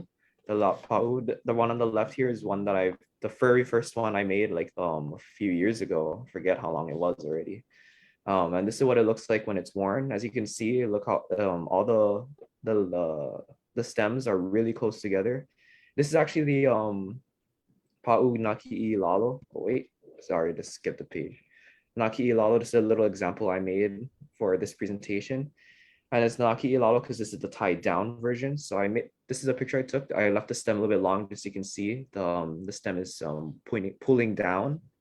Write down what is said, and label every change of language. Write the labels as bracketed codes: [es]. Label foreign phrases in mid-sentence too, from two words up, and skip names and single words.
[en] The one on the left here is one that the very first one I made like a few years ago. I forget how long it was already. And this is what it looks like when it's worn. As you can see, look how all the stems are really close together. This is actually the [haw] pa'u naki'i lalo. [en] Oh, wait, sorry, just skip the page. [haw] Naki'i lalo, [en] this is a little example I made for this presentation. And it's [haw] naki'i lalo [en] because this is the tied down version. So this is a picture I took. I left the stem a little bit long just so you can see the stem is pulling down.